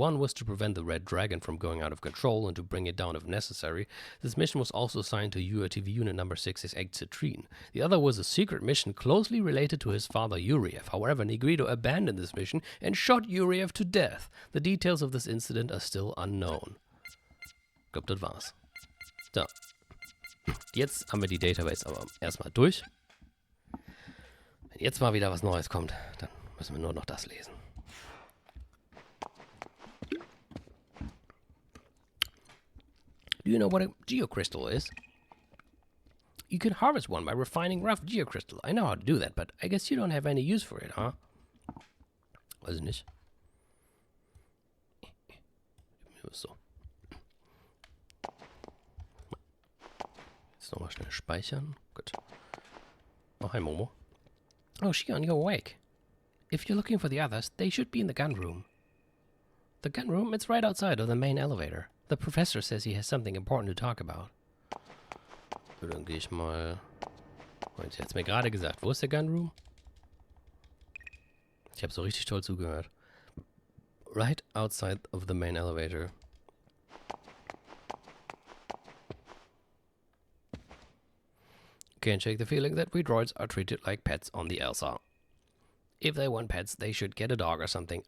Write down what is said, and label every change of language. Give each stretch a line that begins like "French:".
English: One was to prevent the Red Dragon from going out of control and to bring it down if necessary. This mission was also assigned to URTV unit number 668 Citrine. The other was a secret mission closely related to his father Yuriev. However, Negrito abandoned this mission and shot Yuriev to death. The details of this incident are still unknown.
German: Ich glaube, das war's. So. Jetzt haben wir die Database aber erstmal durch. Wenn jetzt mal wieder was Neues kommt, dann müssen wir nur noch das lesen.
English: Do you know what a geocrystal is? You can harvest one by refining rough geocrystal. I know how to do that, but I guess you don't have any use for it, huh?
German: Weiß ich nicht. So. Jetzt nochmal schnell speichern.
English: Gut. Oh, hi Momo. Oh, Shion, you're awake. If you're looking for the others, they should be in the gun room. The gun room? It's right outside of the main elevator. The professor says he has something important to talk about.
German: Dann gehe ich mal... Moment, sie hat es mir gerade gesagt. Wo ist der Gun Room? Ich habe so richtig toll zugehört.
English: Right outside of the main elevator. Can't shake the feeling that we droids are treated like pets on the Elsa. If they want pets, they should get a dog or something.